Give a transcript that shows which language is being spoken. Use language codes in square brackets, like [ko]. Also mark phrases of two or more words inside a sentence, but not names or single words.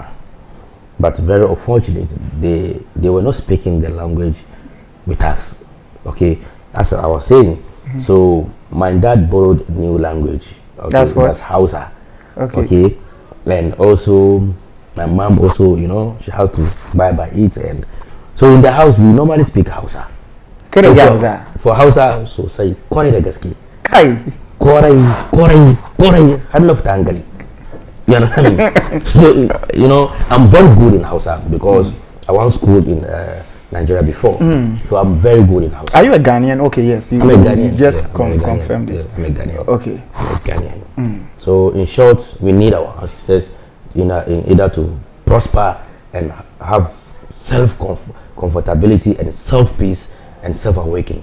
[en] But very unfortunate, they were not speaking the language with us, okay. As I was saying, so my dad borrowed new language. Okay? That's Hausa. Okay. And also my mom also, she has to buy it, and so in the house we normally speak Hausa. For Hausa, so say [ha] kore da gaske. Kai. Kore har lafta hankali. [en] You understand me? So I'm very good in Hausa because I once schooled in Nigeria before, so I'm very good in Hausa. Are you a Ghanaian? Okay, yes. I'm a Ghanaian. You just I'm confirmed it. Yeah, I'm a Ghanaian. Okay. I'm a Ghanaian. So in short, we need our ancestors in either to prosper and have self-comfortability and self-peace and self-awakening.